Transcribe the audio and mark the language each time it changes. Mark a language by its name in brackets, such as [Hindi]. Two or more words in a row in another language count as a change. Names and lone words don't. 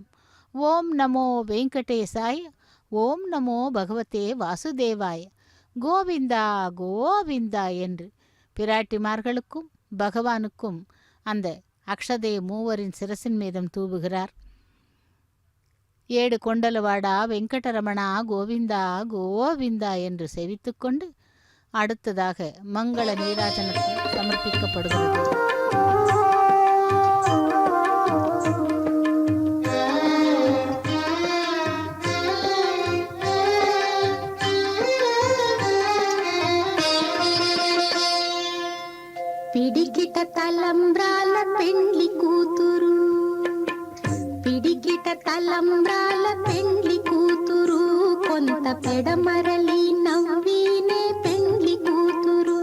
[Sanskrit] ॐ नमो वेङ्कटेशाय, ॐ नमो भगवते वासुदेवाय, [Tamil] கோவிந்தா கோவிந்தா என்று பிராட்டிமார்களுக்கும் பகவானுக்கும் அந்த அக்ஷதையை மூவரின் சிரசின் மீதும் தூவுகிறார். ஏடு கொண்டலவாடா வெங்கடரமணா கோவிந்தா கோவிந்தா என்று செவித்து கொண்டு அடுத்ததாக மங்கள நீராஜனத்தை சமர்ப்பிக்கப்படுகிறது. [Telugu] పిడికిట తలంబ్రాల పెండ్లి కూతురు, పిడికిట తలంబ్రాల పెండ్లి కూతురు, కొంత పెడమరలి నవ్వీనే పెండ్లి కూతురు.